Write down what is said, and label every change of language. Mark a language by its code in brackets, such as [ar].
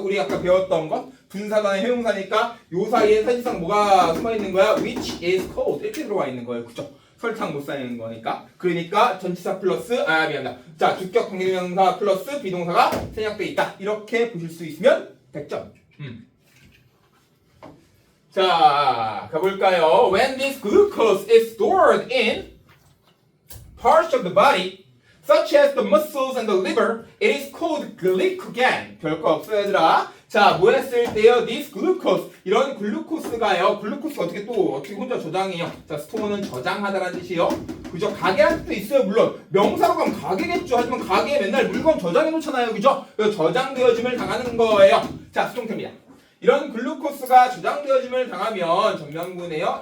[ko] 우리 아까 배웠던 거 분사단의 형용사니까 요 사이에 사실상 뭐가 숨어 있는 거야? [en] Which is cold [ko] 이렇게 들어와 있는 거예요. 그쵸? 설탕 못 쌓이는 거니까. 그러니까 전치사 플러스 미안합니다. 자, 주격 관계대명사 플러스 비동사가 생략돼 있다. 이렇게 보실 수 있으면 100점. 자, 가볼까요? [en] When this glucose is stored in parts of the body such as the muscles and the liver, it is called glycogen. [ko] 별거 없어요, 얘들아. 자, 뭐 했을 때요? [en] This glucose. [ko] 이런 글루코스가요. 글루코스가 어떻게 혼자 저장해요? 자, 스토어는 저장하다라는 뜻이요. 그죠? 가게라는 뜻도 있어요, 물론. 명사로 가면 가게겠죠. 하지만 가게에 맨날 물건 저장해 놓잖아요. 그죠? 그래서 저장되어짐을 당하는 거예요. 자, 수동태입니다. 이런 글루코스가 저장되어짐을 당하면 전명구네요.